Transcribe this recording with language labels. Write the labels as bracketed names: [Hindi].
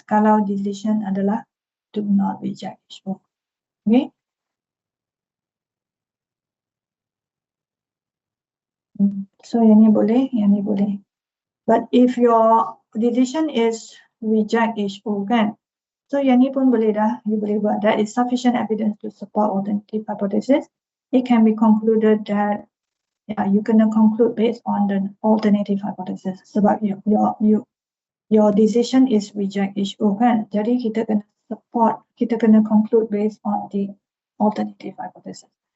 [Malay] Kalau decision adalah [English] do not reject issue. [Malay] Okay. So yang ni boleh. [English] But if your decision is reject issue, kan? [Malay] So yang ni pun boleh dah, you boleh buat. [English] That is sufficient evidence to support alternative hypothesis. It can be concluded that you kena conclude based on the alternative hypothesis. [Malay] Sebab [English] your decision is reject issue, [Malay] kan? Jadi kita kena conclude [English] based on the alternative hypothesis.